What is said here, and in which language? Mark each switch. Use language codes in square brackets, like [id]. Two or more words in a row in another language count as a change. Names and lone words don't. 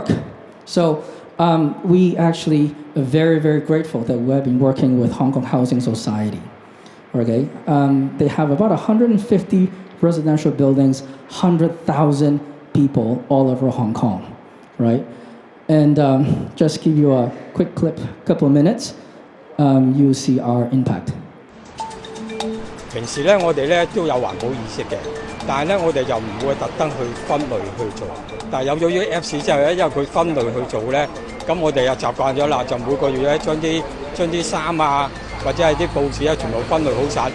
[en] So we actually are very, very grateful that we have been working with Hong Kong Housing Society. Okay, they have about 150 residential buildings, 100,000 people all over Hong Kong, right? And just give you a quick clip, couple of minutes, you'll see our impact. [yue] 平時咧，我哋咧都有環保意識嘅，但係咧我哋就唔會特登去分類去做。但係有咗呢個 Apps 之後咧，因為佢分類去做咧，咁我哋又習慣咗啦，就每個月咧將啲衫啊，或者係啲報紙啊，全部分類好晒。